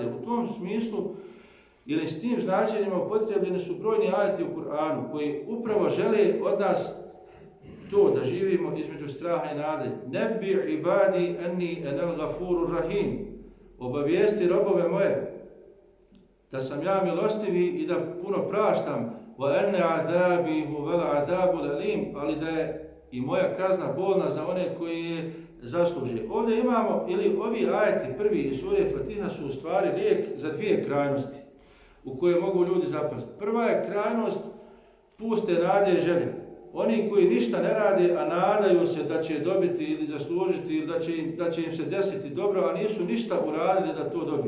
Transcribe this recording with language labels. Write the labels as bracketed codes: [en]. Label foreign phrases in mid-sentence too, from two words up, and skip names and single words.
[bs] U tom smislu ili s tim značenjima upotrijebljeni su brojni ajeti u Kur'anu koji upravo žele od nas to da živimo između straha i nade. [ar] نبئ عبادي أني أنا الغفور الرحيم. [bs] Obavijesti robove moje da sam ja milostivi i da puno praštam. [ar] وأن عذابي هو العذاب الأليم, [bs] ali da je i moja kazna bolna za one koji je zasluže. Ovdje imamo, ili ovi ajeti prvi iz sure Fatiha su u stvari lijek za dvije krajnosti u koje mogu ljudi zapasti. Prva je krajnost puste nade i želje. Oni koji ništa ne rade, a nadaju se da će dobiti ili zaslužiti ili da će im se desiti dobro, a nisu ništa uradili da to dobiju.